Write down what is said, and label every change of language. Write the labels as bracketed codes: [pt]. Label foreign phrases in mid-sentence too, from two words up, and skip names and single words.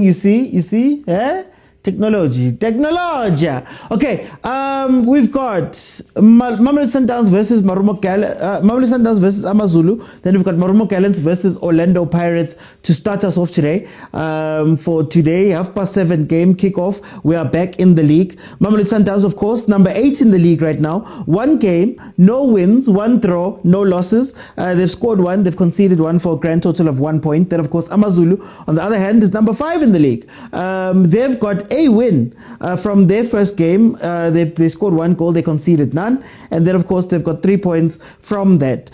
[en] You see? Eh? Technology. Okay, we've got Mamelodi Sundowns versus Mamelodi Sundowns versus AMAZULU. Then we've got Motaung Gallants versus Orlando Pirates to start us off today. For today, 7:30 game kickoff. We are back in the league. Mamelodi Sundowns, of course, number 8 in the league right now. One game, no wins, one draw, no losses. They've scored one, they've conceded one for a grand total of 1 point. Then, of course, AMAZULU, on the other hand, is number 5 in the league. They've got a win from their first game. They scored 1 goal, they conceded none, and then of course they've got 3 points from that.